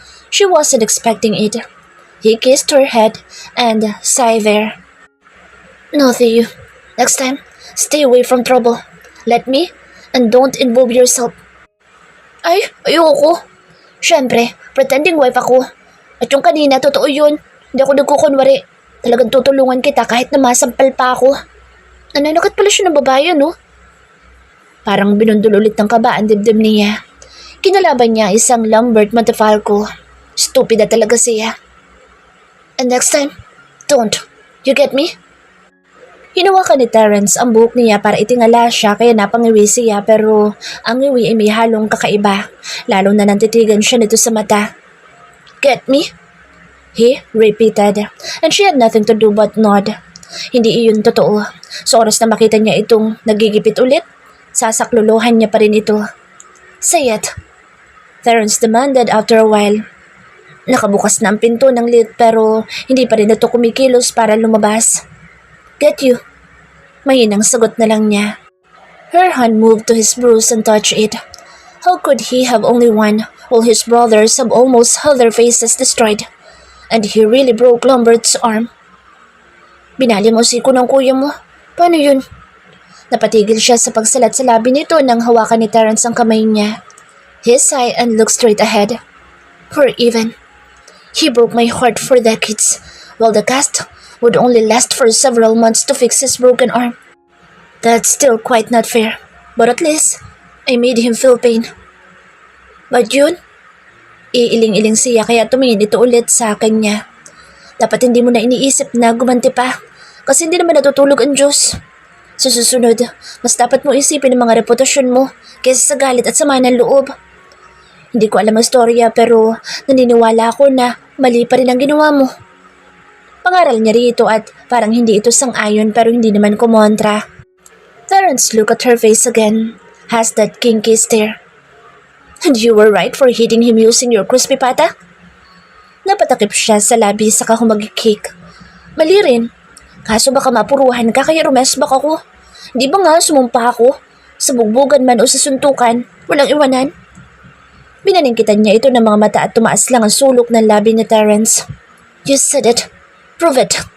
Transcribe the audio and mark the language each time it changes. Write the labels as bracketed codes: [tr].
[en] She wasn't expecting it. He kissed her head and sighed there. No, Theo. Next time, stay away from trouble. Let me, and don't involve yourself. [tl] Ay, ayoko. Siyempre, pretending wife ako. At yung kanina, totoo yun. Hindi ako nagkukunwari. Talagang tutulungan kita kahit na masampal pa ako. Nananakat pala siya ng babae, no? Parang binundol ulit ng kaba ang dibdib niya. Kinalaban niya isang Lambert Montefalco. Stupida talaga siya. [en] And next time, don't. You get me? [tl] Hinawakan ni Terence ang buhok niya para itingala siya kaya napangiwi siya pero ang iwi ay may halong kakaiba. Lalo na nantitigan siya nito sa mata. [en] Get me? He repeated and she had nothing to do but nod. [tl] Hindi iyon totoo. Sa oras na makita niya itong nagigipit ulit, sasakluluhan niya pa rin ito. [en] Say it. Terence demanded after a while. [tl] Nakabukas na ang pinto ng lift pero hindi pa rin ito kumikilos para lumabas. [en] Get you. [tl] Mahinang sagot na lang niya. [en] Her hand moved to his bruise and touched it. How could he have only one while his brothers have almost had their faces destroyed? And he really broke Lambert's arm. [tl] Binali mo siko ng kuya mo. Paano yun? Napatigil siya sa pagsalat sa labi nito nang hawakan ni Terence ang kamay niya. [en] He sighed and looked straight ahead. Poor Evan. He broke my heart for decades, while the cast would only last for several months to fix his broken arm. That's still quite not fair, but at least I made him feel pain. [tl] But yun, iiling-iling siya kaya tumingin ito ulit sa kanya. Dapat hindi mo na iniisip na gumanti pa, kasi hindi naman natutulog ang Diyos. Sa susunod, mas dapat mo isipin ang mga reputasyon mo kaysa sa galit at sama ng loob. Hindi ko alam ang storya pero naniniwala ako na mali pa rin ang ginawa mo. Pangaral niya rito at parang hindi ito sang-ayon pero hindi naman kumontra. [en] Terence looked at her face again, has that kinky stare. And you were right for hitting him using your crispy pata? [tl] Napatakip siya sa labi saka humagikik. Mali rin. Kaso baka mapuruhan ka kaya rumesbak ako. Di ba nga sumumpa ako? Sa bugbugan man o sa suntukan, walang iwanan. Binaningkitan niya ito ng mga mata at tumaas lang ang sulok ng labi ni Terence. [en] You said it. Prove it.